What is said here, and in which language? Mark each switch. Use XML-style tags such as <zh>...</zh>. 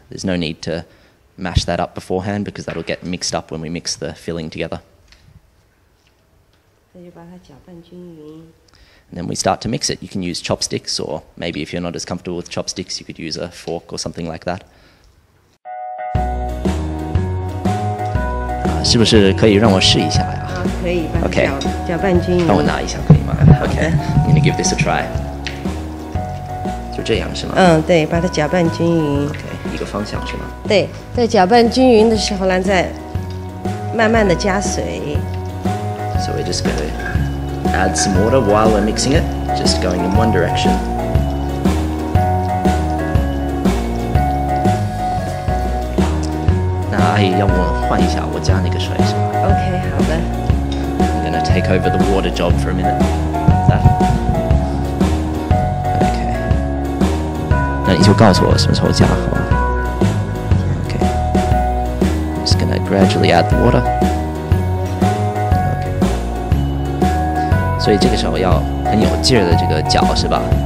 <en>There's no need to mash that up beforehand because that'll get mixed up when we mix the filling together.</en> <zh>再就把它搅拌均匀。</zh> <en>And then we start to mix it. You can use chopsticks, or maybe if you're not as comfortable with chopsticks, you could use a fork or something like that.</en> <zh>是不是可以让我试一下呀？可以，把它</zh> <en>Okay.</en> <zh>搅拌均匀。帮我拿一下可以吗？</zh> <en>Okay, I'm gonna give this a try.</en> <zh>就这样是吗？对，把它搅拌均匀。 Okay, 一个方向是吗？对，在搅拌均匀的时候呢，再慢慢的加水。</zh> <en>So we're just going to add some water while we're mixing it, just going in one direction.</en> <zh>那阿姨要我换一下，我加那个水是吗 OK， 好的。</zh> <en>I'm gonna take over the water job for a minute. That? Okay.</en> <zh>那你就告诉我什么时候加好吗 Okay.</zh> <en>I'm just gonna gradually add the water. Okay.</en> <zh>所以这个时候要很有劲儿的这个搅是吧？</zh>